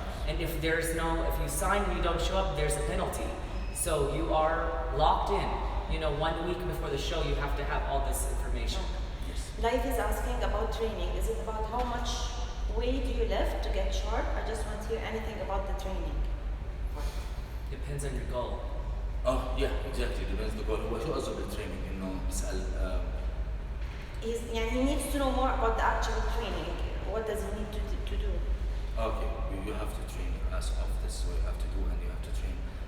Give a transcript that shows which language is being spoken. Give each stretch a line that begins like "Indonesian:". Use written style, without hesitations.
English: And if you sign and you don't show up, there's a penalty. So you are locked in. You know, 1 week before the show, you have to have all this information. Life is asking about training. Is it about how much way do you lift to get sharp? I just want to hear anything about the training. Depends on your goal. Oh yeah, exactly. Depends the goal.
Arabic: هو شو قصده بالتريننج؟ إنه بسأل
English: He needs to know more about the actual training. What does he need to do? okay, you have to train your ass off. This is what you have to do and you have to train.